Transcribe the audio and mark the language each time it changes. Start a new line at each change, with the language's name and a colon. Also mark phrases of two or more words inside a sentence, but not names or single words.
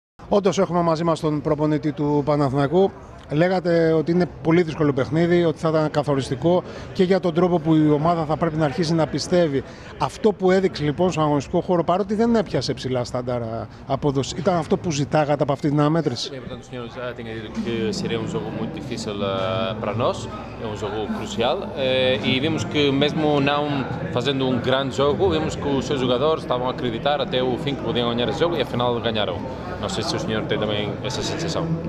Greek: Όντως έχουμε μαζί μας τον προπονητή του Παναθηναϊκού. Λέγατε ότι είναι πολύ δύσκολο παιχνίδι, ότι θα ήταν καθοριστικό και για τον τρόπο που η ομάδα θα πρέπει να αρχίσει να πιστεύει. Αυτό που έδειξε λοιπόν στον αγωνιστικό χώρο, παρότι δεν έπιασε ψηλά στάνταρα απόδοση, ήταν αυτό που ζητάγατε από αυτή την αναμέτρηση?
Portuguese: Portanto, os senhores já tinham dito que seria um jogo muito difícil para nós, é um jogo crucial, e vimos que mesmo não fazendo um grande jogo, vimos que os seus jogadores estavam a acreditar até o fim que podiam ganhar esse jogo e afinal ganharam. Não sei se o senhor tem também essa sensação.